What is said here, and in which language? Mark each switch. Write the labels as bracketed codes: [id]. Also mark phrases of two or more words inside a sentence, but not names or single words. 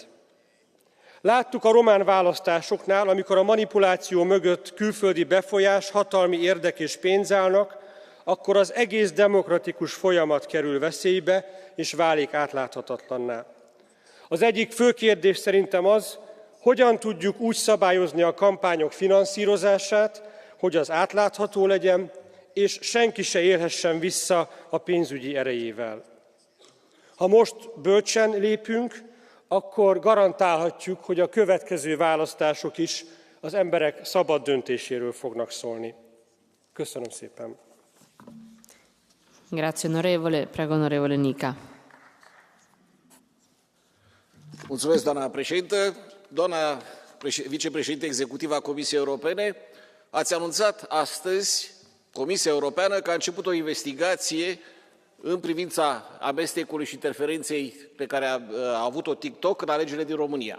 [hu] Láttuk a román választásoknál, amikor a manipuláció mögött külföldi befolyás, hatalmi érdek és pénz állnak, akkor az egész demokratikus folyamat kerül veszélybe, és válik átláthatatlanná. Az egyik fő kérdés szerintem az, hogyan tudjuk úgy szabályozni a kampányok finanszírozását, hogy az átlátható legyen, és senki se élhessen vissza a pénzügyi erejével. Ha most bölcsen lépünk, akkor garantálhatjuk, hogy a következő választások is az emberek szabad döntéséről fognak szólni. Köszönöm szépen. [it] Grazie, onorevole. Prego, onorevole Nica. [ro] Mulțumesc, doamna președintă. Doamna vicepreședinte executivă a Comisiei Europene, ați anunțat astăzi Comisia Europeană că a început o investigație în privința amestecului și interferenței pe care a avut-o TikTok în alegerile din România.